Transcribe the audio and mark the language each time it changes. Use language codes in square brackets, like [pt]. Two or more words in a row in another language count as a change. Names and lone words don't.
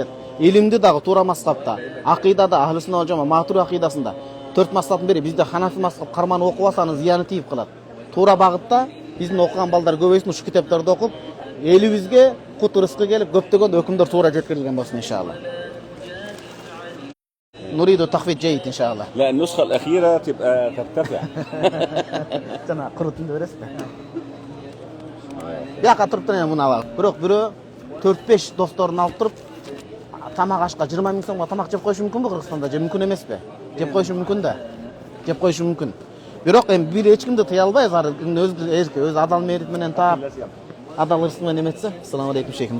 [ky] Илимди дагы туура маскапта, акыйдада [ar] أهل السنة والجماعة [ky] матури акыйдасында 4 маскаптын бири бизде ханафи маскап карманып окуп алсаңыз зыяны тийип калат. Туура багытта биздин окуган балдар көбөйсүн, ушу китептерди окуп, элибизге кут рызкы келип, көптөгөн өкүмдөр туура жеткирилген болсун иншалла. [ar] نريد تخفيض جيد ان شاء الله. لا النسخة الأخيرة تبقى ترتفع. [ky] Жана курутунду бересиз да. Бияка туруп туруп муну алалы. Бирок бирөө 4-5 досторун алып туруп тамак ашка 20 000 сомго тамак жеп коюшу мүмкүнбү Кыргызстанда? Же мүмкүн эмеспи? Жеп коюшу мүмкүн да. Жеп коюшу мүмкүн. Бирок эми бир эч кимди тыя албайбыз, өз адал мээрит менен таап, адал рызкы менен эметсе. [ar] السلام عليكم [ky] шейхим.